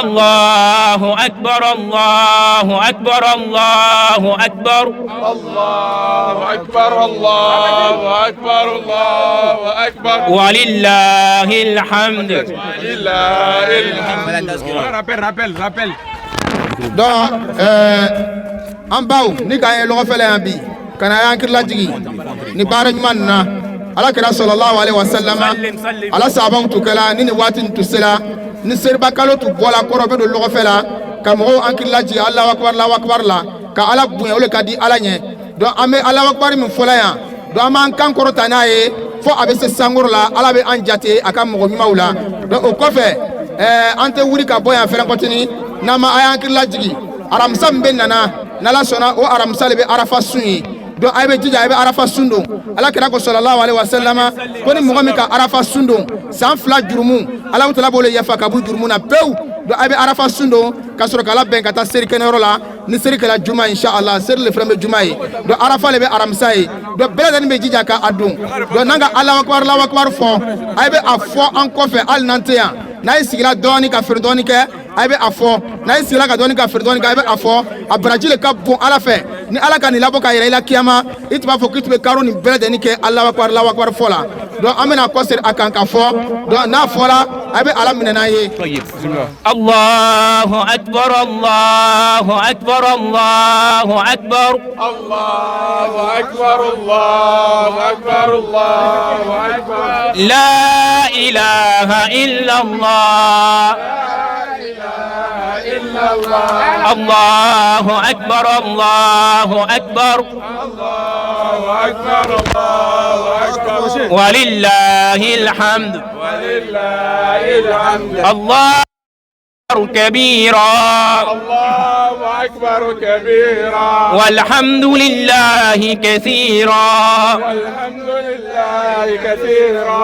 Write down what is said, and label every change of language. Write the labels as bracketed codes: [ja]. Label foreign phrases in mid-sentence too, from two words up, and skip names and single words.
[ar] الله أكبر الله أكبر الله أكبر الله أكبر الله أكبر الله أكبر ولله الحمد لله الحمد [bm] donc an baw ni k'an ye lɔgɔ fɛlɛ yan bi ka na y'an hakili lajigi ni baara ɲuman nin na ala kira [ar] صلى الله عليه وسلم [bm] ala sahabaw tu kɛla ni waati nin tu sera ni seriba kalo tu bɔla kɔrɔ bɛ don lɔgɔ fɛ la ka mɔgɔw hakili lajigi [ar] الله أكبر [bm] la ka ala bonya o le ka di ala ɲɛ donc an bɛ [ar] الله أكبر [bm] min fɔla yan donc an b'an kan kɔrɔta n'a ye fo a bɛ se sankɔrɔ la ala bɛ an jate a ka mɔgɔ ɲumanw la donc o kɔfɛ an tɛ wuli ka bɔ yan fɛnɛ kɔtini n'an ma a y'an hakili lajigi aramisa min bɛ nana n'ala sɔnna o aramisa le bɛ arafa sun ye donc a bɛ jija a bɛ arafa sun don ala kira ko sallallahu alaihi wasallam ko ni mɔgɔ min ka arafa sun don san 2 jurumu ala tala b'o le yafa ka bɔ jurumu na pewu donc a bɛ arafa sun don ka sɔrɔ k'a labɛn ka taa selikɛnɛyɔrɔ la ni seli kɛla juma inshallah seli le fana bɛ juma ye donc arafa le bɛ aramisa ye donc bɛɛ lajɛlen bɛ jija ka a don donc n'an ka [ar] الله أكبر [bm] fɔ a bɛ a fɔ an kɔfɛ hali n'an tɛ yan n'a ye sigila dɔɔni ka feere dɔɔni kɛ a bɛ a fɔ n'a ye sigila ka dɔɔni ka feere dɔɔni kɛ a bɛ a fɔ a baraji le ka bon ala fɛ ni ala ka nin labɔ ka yɛrɛ i la kiyama i tun b'a fɔ k'i tun bɛ karo nin bɛɛ lajɛlen kɛ [ar] الله أكبر [bm] fɔ la donc an bɛna kɔsɛri a kan ka fɔ donc n'a fɔra a bɛ ala minɛ n'an ye. [ar] الله أكبر الله أكبر الله أكبر الله أكبر الله أكبر الله أكبر لا إله إلا الله الله أكبر الله أكبر الله أكبر الله أكبر ولله الحمد ولله الحمد Allah كبيرا الله أكبر كبيرا والحمد لله كثيرا والحمد لله كثيرا